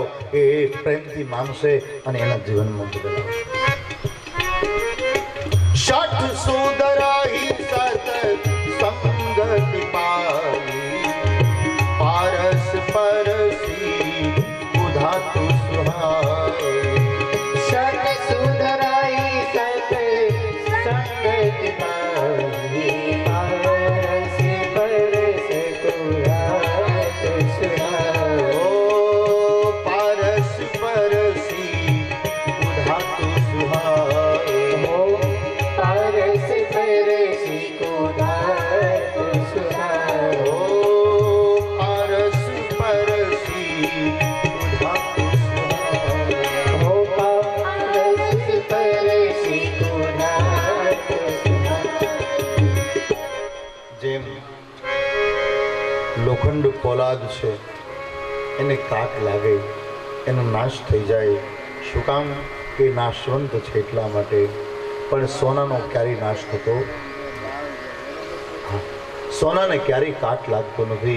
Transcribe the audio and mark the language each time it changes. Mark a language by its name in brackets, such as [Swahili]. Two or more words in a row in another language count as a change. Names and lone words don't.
[Gujarati] એ પ્રેમથી માનશે અને એના જીવનમાં બદલાવશે. [Hindi] शठ सुधराई सत संगति पाई, पारस परसी उधातु सुहाई. सत सुधराई सत संगति पाई, पारस परस कुरात सुहाई। ओ पारस परसी उधातु सुहाई. हो पारस परसि कुरात सुहाई। ओ पारस परसी उधातु सुहाई. हो पारस परसि कुरात सुहाई। [Gujarati] જેમ લોખંડ પોલાદ છે, એને કાટ લાગે, એનો નાશ થઈ જાય. શું કામ? કે નાશવંત છે એટલા માટે. પણ સોનાનો ક્યારેય નાશ થતો, સોનાને ક્યારેય કાટ લાગતો નથી.